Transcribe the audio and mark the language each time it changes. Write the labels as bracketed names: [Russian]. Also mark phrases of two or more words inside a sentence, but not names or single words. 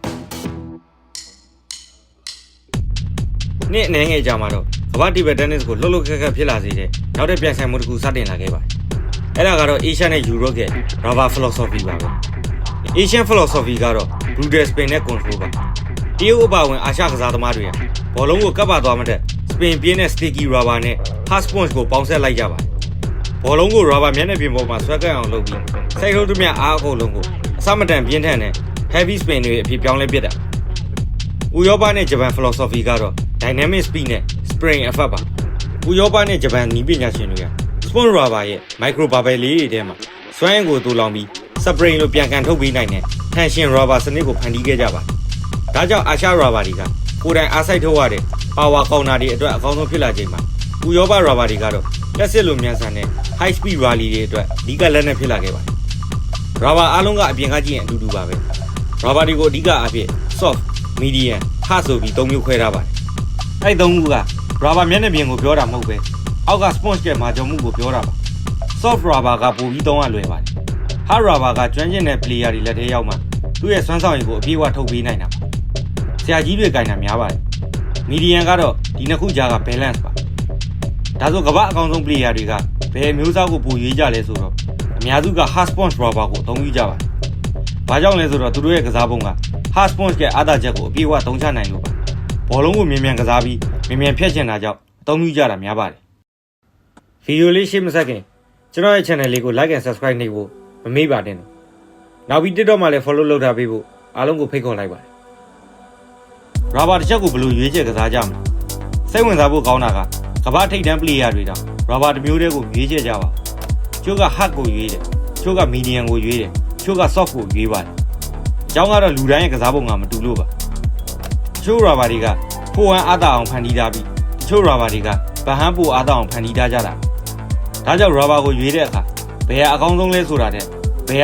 [Burmese] နေ့အနေငယ်ကြမှာတော့ကမ္ဘာ [English] table tennis [Burmese] ကိုလှုပ်လှုပ်ခက်ခက်ဖြစ်လာစေတဲ့နောက်တဲ့ပြန်ဆိုင်မှုတစ်ခုစတင်လာခဲ့ပါတယ်။အဲ့ဒါကတော့ Asia နဲ့ Europe ရဲ့ [English] rubber philosophy [Burmese] ပါပဲ။ [English] Asian philosophy [Burmese] ကတော့ [English] brutal spin [Burmese] နဲ့ control ပါ။တရုတ်အပါဝင်အာရှကစားသမားတွေဟာဘောလုံးကိုကပ်ပါသွားမှတဲ့ spin ပြင်းတဲ့ [English] sticky rubber [Burmese] နဲ့ [English] hard sponge [Burmese] ကိုပေါင်းဆက်လိုက်ကြပါတယ်။ဘောလုံးကို rubber မျက်နှာပြင်ပေါ်မှာဆွဲကပ်အောင်လုပ်ပြီးစိတ်ထုတ်သမျှအားအကုန်လုံးကိုအစမတန် ပြင်းထန်တဲ့ [English] heavy spin [Burmese] တွေအဖြစ်ပြောင်းလဲပစ်တာ။ဥရောပနဲ့ဂျပန် philosophy ကတော့ [English] dynamic speed [Burmese] နဲ့ [English] spring effect [Burmese] ပါ။ဥရောပနဲ့ဂျပန်နည်းပညာရှင်တွေက [English] sponge rubber [Burmese] ရဲ့ [English] micro bubble [Burmese] လေးတွေထဲမှာစွမ်းအင်ကိုတူလောင်ပြီး spring လိုပြန်ကန်ထုတ်ပေးနိုင်တဲ့ [English] tension rubber [Burmese] စနစ်ကိုဖန်တီးခဲ့ကြပါတယ်။ဒါကြောင့်အာရှ rubber တွေကကိုယ်တိုင်အားစိုက်ထုတ်ရတဲ့ [English] power counter [Burmese] တွေအတွက်အကောင်းဆုံးဖြစ်လာချိန်မှာဥရောပ rubber တွေကတော့လက်စစ်လိုမြန်ဆန်တဲ့ [English] high speed rally [Burmese] တွေအတွက်အဓိကလက်နက်ဖြစ်လာခဲ့ပါတယ်။ rubber အားလုံးကအပြင်ကကြည့်ရင်အတူတူပါပဲ။ rubber တွေကိုအဓိကအဖြစ် [English] soft, medium, hard [Burmese] ဆိုပြီး၃မျိုးခွဲ ထားပါတယ်။အဲ့၃ခုက rubber မျက်နှာပြင်ကိုပြောတာမဟုတ်ပဲအောက်က sponge ရဲ့မာဂျုံမှုကိုပြောတာပါ [English] soft rubber [Burmese] ကပိုပြီးသုံးရလွယ်ပါတယ် [English] hard rubber [Burmese] ကကျွမ်းကျင်တဲ့ player တွေလက်ထဲရောက်မှသူ့ ရဲ့စွမ်းဆောင်ရည်ကိုအပြည့်အဝထုတ်ပေးနိုင်တာပါဆရာကြီးတွေကင်တာများပါတယ် medium ကတော့ဒီနှစ်ခုကြားက balance ပါဒါဆိုကမ္ဘာအကောင်းဆုံး player တွေကဘယ်မျိုးစားကိုပိုရွေးကြလဲဆိုတော့အများစုက [English] hard sponge rubber [Burmese] ကိုအသုံးပြုကြပါတယ်ဘာကြောင့်လဲဆိုတော့သူတို့ရဲ့ကစားပုံက [English] hard sponge [Burmese] ရဲ့အားသာချက်ကိုအပြည့်အဝသုံးချနိုင်လို့ပါဘောလုံးကိုမြန်မြန်ကစားပြီးမြန်မြန်ဖြတ်ချင်တာကြောင့်အသုံးပြုကြတာများပါတယ်ဗီဒီယိုလေးရှေ့မဆက်ခင်ကျွန်တော်ရဲ့ channel လေးကို [English] like and subscribe [Burmese] နှိပ်ဖို့မမေ့ပါနဲ့နောက်ပြီး TikTok မှာလည်း follow လုပ်ထားပေးဖို့အားလုံးကိုဖိတ်ခေါ်လိုက်ပါတယ် rubber တစ်ချက်ကိုဘယ်လိုရွေးချယ်ကစားကြမလဲစိတ်ဝင်စားဖို့ကောင်းတာကကမ္ဘာထိပ်တန်း player တွေတောင် rubber တစ်မျိုးတည်းကိုရွေးချယ်ကြပါချို့က hard ကိုရွေးတယ်ချို့က medium ကိုရွေးတယ်ချို့က soft ကိုရွေးပါတယ်အကြောင်းကတော့လူတိုင်းရဲ့ကစားပုံကမတူလို့ပါချို့ rubber တွေကဖိုးဝမ်းအားသာအောင်ဖန်တီးထားပြီးချို့ rubber တွေကဗဟန်းပိုအားသာအောင်ဖန်တီးထားကြတာဒါကြောင့် rubber ကိုရွေးတဲ့အခါဘယ်ဟာအကောင်းဆုံးလဲဆိုတာတဲ့ဘယ်